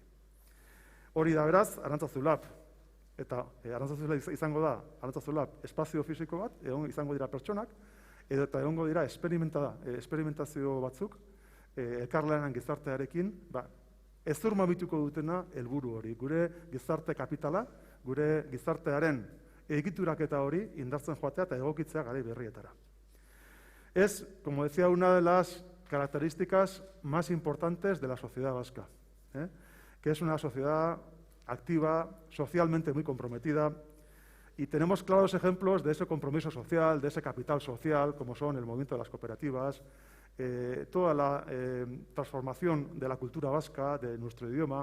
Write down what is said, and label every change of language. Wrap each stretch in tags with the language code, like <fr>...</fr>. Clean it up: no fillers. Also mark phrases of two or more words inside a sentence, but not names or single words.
<eu>Hori da beraz, Arantzazu-Lab. Eta Arantzazu-Lab izango da, Arantzazu-Lab espazio fisiko bat, izango dira pertsonak, eta egongo dira esperimentazio batzuk, elkarlanean gizartearekin, ezurmamituko dutena helburu hori. Gure gizarte kapitala, gure gizartearen egituraketa hori indartzen joatea eta egokitzea garai berrietara.</eu> <es>Es, como decía, una de las características más importantes de la sociedad vasca, que es una sociedad activa, socialmente muy comprometida, y tenemos claros ejemplos de ese compromiso social, de ese capital social, como son el movimiento de las cooperativas, toda la transformación de la cultura vasca, de nuestro idioma.</es>